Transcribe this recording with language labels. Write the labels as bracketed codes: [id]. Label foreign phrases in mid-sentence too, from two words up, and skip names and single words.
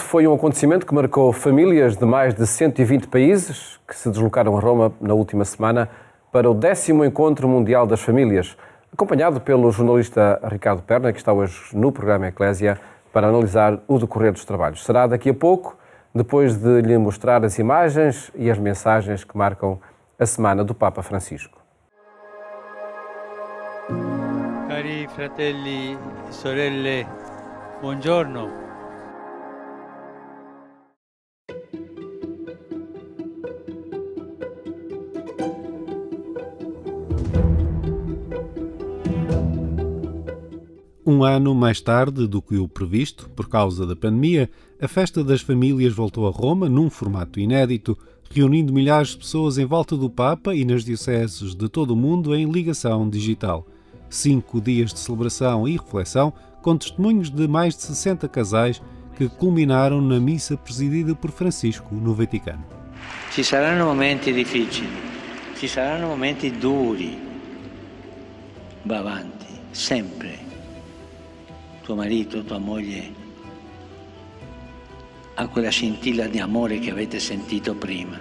[pt] Foi um acontecimento que marcou famílias de mais de 120 países que se deslocaram a Roma na última semana para o 10º Encontro Mundial das Famílias, acompanhado pelo jornalista Ricardo Perna, que está hoje no programa Eclésia, para analisar o decorrer dos trabalhos. Será daqui a pouco, depois de lhe mostrar as imagens e as mensagens que marcam a semana do Papa Francisco. [it] Cari fratelli e sorelle, buongiorno. [pt] Um ano mais tarde do que o previsto, por causa da pandemia, a Festa das Famílias voltou a Roma num formato inédito, reunindo milhares de pessoas em volta do Papa e nas dioceses de todo o mundo em ligação digital. 5 dias de celebração e reflexão, com testemunhos de mais de 60 casais que culminaram na missa presidida por Francisco no Vaticano. [it] Ci saranno momenti difficili, ci saranno momenti duri, va avanti, sempre. Tuo marito, tua moglie ha quella scintilla di amore che avete sentito prima.